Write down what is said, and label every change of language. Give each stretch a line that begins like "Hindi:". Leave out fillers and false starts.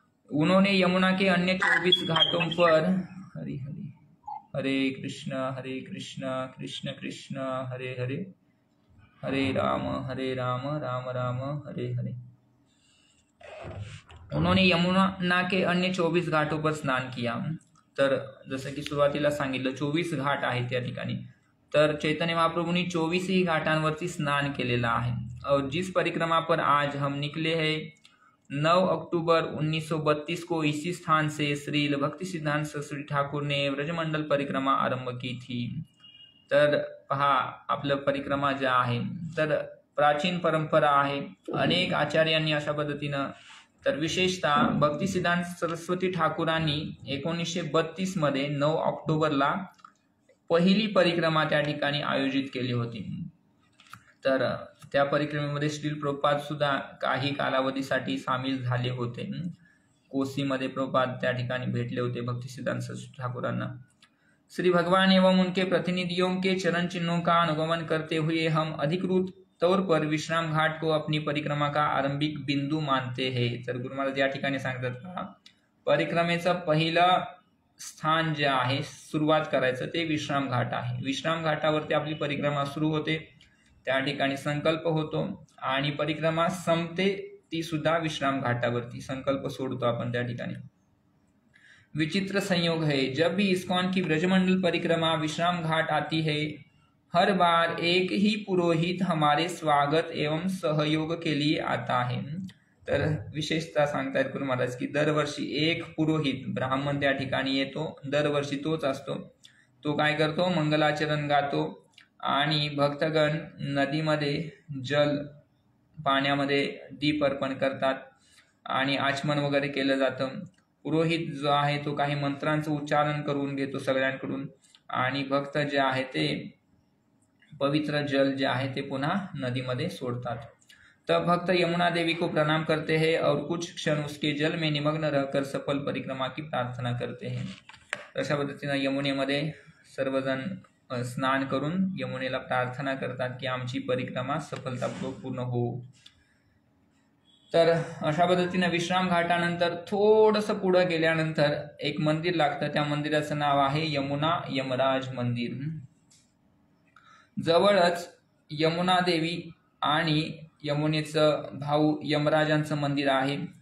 Hindi: उन्होंने यमुना के अन्य 24 घाटों पर हरि हरि हरे कृष्ण कृष्ण कृष्ण हरे हरे हरे राम राम राम हरे हरे. उन्होंने यमुना के अन्य 24 घाटों पर स्नान किया.
Marathi: तर जसं की सुरुवातीला सांगितलं 24 घाट आहेत त्या ठिकाणी. तर चैतन्य महाप्रभुनी 24 ही घाटांवरती स्नान केलेला आहे.
Hindi: और जिस परिक्रमा पर आज हम निकले हैं 9 अक्टूबर 1932 को इसी स्थान से श्रील भक्ति सिद्धांत सरस्वती ठाकुर ने व्रजमंडल परिक्रमा आरंभ की थी.
Marathi: तर पहा आपलं परिक्रमा जे आहे तर प्राचीन परंपरा आहे. अनेक आचार्यांनी अशा पद्धतीनं तर विशेषतः भक्ती सिद्धांत सरस्वती ठाकुरांनी 1932 मध्ये 9 ऑक्टोबरला पहिली परिक्रमा त्या ठिकाणी आयोजित केली होती. तर त्या परिक्रमेमध्ये श्रील प्रभुपाद सुद्धा काही कालावधीसाठी सामील झाले होते. कोसीमध्ये प्रभुपाद त्या ठिकाणी भेटले होते भक्ति सिद्धांत सरस्वती ठाकुरांना.
Hindi: श्री भगवान एवं उनके प्रतिनिधियों के चरण चिन्हों का अनुगमन करते हुए हम अधिकृत तौर पर विश्राम घाट को अपनी परिक्रमा का आरंभिक बिंदू मानते हैं.
Marathi: तर गुरु महाराज या ठिकाणी सांगतात परिक्रमेचं पहिलं स्थान जे आहे सुरुवात करायचं ते विश्राम घाट आहे. विश्राम घाटावरती आपली परिक्रमा सुरू होते, त्या ठिकाणी संकल्प होतो आणि परिक्रमा संपते ती सुद्धा विश्राम घाटावरती. संकल्प सोडतो आपण त्या ठिकाणी.
Hindi: विचित्र संयोग है, जब भी इस्कॉन की ब्रजमंडल परिक्रमा विश्राम घाट आती है हर बार एक ही पुरोहित हमारे स्वागत एवं सहयोग के लिए आता है.
Marathi: तर विशेषतः सांगतायत गुरु महाराज की दरवर्षी एक पुरोहित ब्राह्मण त्या ठिकाणी येतो. दरवर्षी तोच असतो. तो काय करतो मंगलाचरण गातो आणि भक्तगण नदीमध्ये जल पाण्यामध्ये दीप अर्पण करतात आणि आचमन वगैरे केलं जातं. पुरोहित जो आहे तो काही मंत्रांचं उच्चारण करून घेतो सगळ्यांकडून आणि भक्त जे आहे ते पवित्र जल जे आहे ते पुन्हा नदीमध्ये सोडतात.
Hindi: तब भक्त यमुना देवी को प्रणाम करते हैं और कुछ क्षण उसके जल में निमग्न रहकर सफल परिक्रमा की प्रार्थना करते हैं.
Marathi: अशा पद्धतीनं यमुनेमध्ये सर्वजण स्नान करून यमुनेला प्रार्थना करतात की आमची परिक्रमा सफलतापूर्वक पूर्ण हो. तर अशा पद्धतीनं विश्राम घाटानंतर थोडंसं पुढं गेल्यानंतर एक मंदिर लागतं. त्या मंदिराचं नाव आहे यमुना यमराज मंदिर. जवळच यमुना देवी आणि यमुनेचं भाऊ यमराजांचं मंदिर आहे.